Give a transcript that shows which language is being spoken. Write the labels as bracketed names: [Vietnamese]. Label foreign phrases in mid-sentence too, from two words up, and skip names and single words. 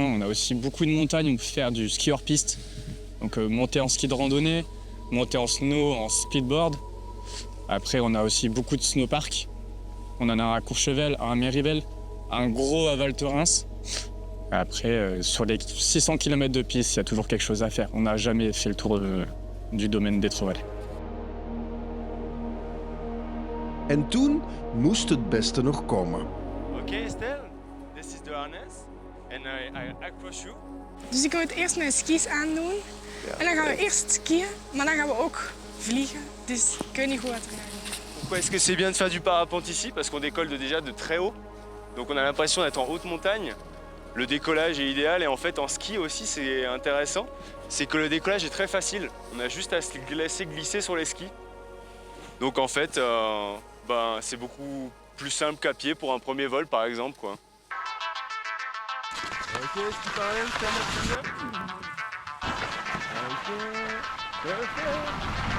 [French] On a aussi beaucoup de montagnes, on peut faire du ski hors piste. Donc monter en ski de randonnée, monter en snow, en speedboard. Après on a aussi beaucoup de snowparks. On en a un à Courchevel, un à Méribel, un gros à Val Thorens. Après, sur les 600 km de piste, il y a toujours quelque chose à faire. On n'a jamais fait le tour du domaine des Trois-Vallées. [Dutch] En toen moest het beste nog komen. [English] Okay, Estelle, this is the harness and I across you. [Dutch] Dus ik ga het eerst mijn skis aandoen. En dan gaan we eerst skiën, maar dan gaan we ook vliegen. Dus ik weet niet goed wat er gaat. [French] Pourquoi est-ce que c'est bien de faire du parapente ici? Parce qu'on décolle déjà de très haut. Donc on a l'impression d'être en haute montagne. Le décollage est idéal et en fait en ski aussi c'est intéressant. C'est que le décollage est très facile. On a juste à se laisser glisser sur les skis. Donc en fait, c'est beaucoup plus simple qu'à pied pour un premier vol par exemple, quoi. Ok, ski parallèle, [English] stand up. Ok, perfect.